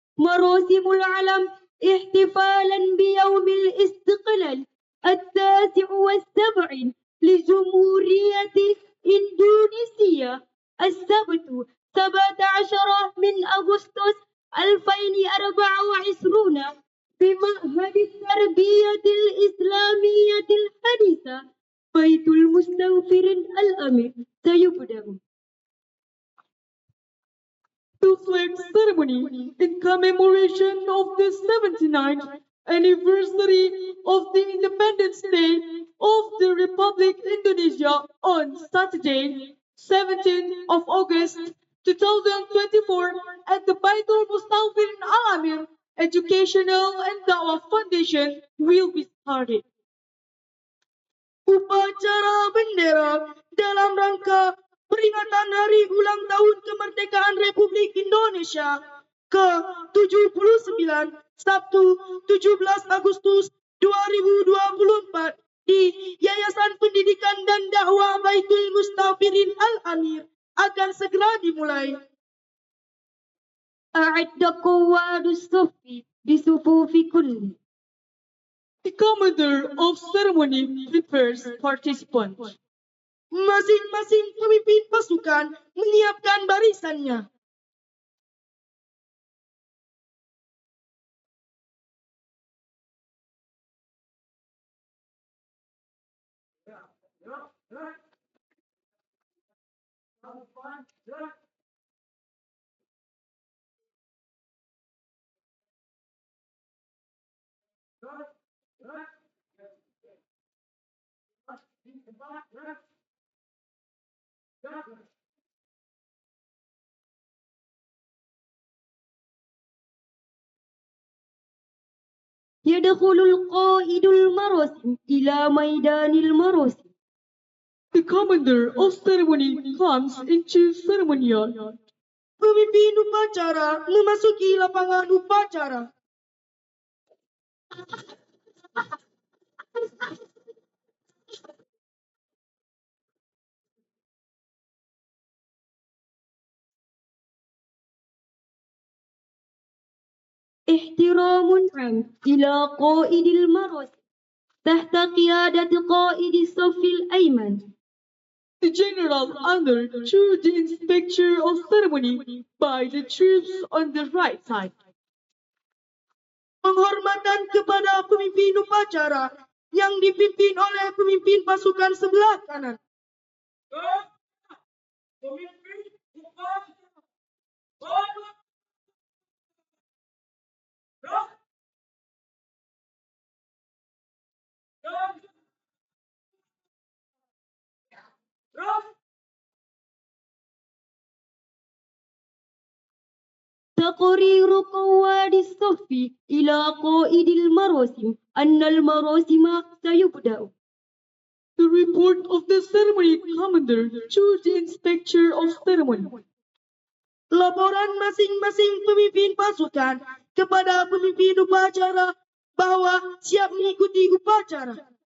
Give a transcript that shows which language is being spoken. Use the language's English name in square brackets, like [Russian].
[Arabic] Marosimul Alam احتفالا بيوم الاستقلال 79 لجمهورية إندونيسيا السبت 17 من أغسطس 2024 في معهد التربية الإسلامية الحديثة بيت المستنفر الأمير سيبدأ. [English] The flag ceremony in commemoration of the 79th anniversary of the Independence Day of the Republic Indonesia on Saturday, 17th of August 2024 at the Baitul Mustawfir Al-Amir Educational and Dawah Foundation will be started. [Indonesian] Upacara bendera dalam rangka peringatan Hari Ulang Tahun Kemerdekaan Republik Indonesia ke-79 Sabtu 17 Agustus 2024 di Yayasan Pendidikan dan Dakwah Baitul Mustafirin Al-Amir akan segera dimulai. [Arabic] A'idda qawadus sufi bisufufi kulli. [English] The commander of ceremony prepares participants. [Indonesian] Masing-masing pemimpin pasukan menyiapkan barisannya. [Arabic] يدخل القائد المراسم إلى ميدان المراسم. [English] The commander of ceremony comes into ceremonial. [Indonesian] Pemimpin upacara memasuki lapangan upacara. [Arabic] احترام عام إلى قائد المراسم تحت قيادة قائد الصف الأيمن. [English] The general honor to the inspector of ceremony by the troops on the right side. [Indonesian] Penghormatan kepada pemimpin upacara yang dipimpin oleh pemimpin pasukan sebelah kanan. Pemimpin upacara. [Arabic] تقرير قواد الصف إلى قائد المراسم أن المراسم سيبدأ. [English] The report of the ceremony commander to the inspector of ceremony. [Indonesian] Laporan masing-masing pemimpin pasukan kepada pemimpin upacara bahwa siap mengikuti upacara.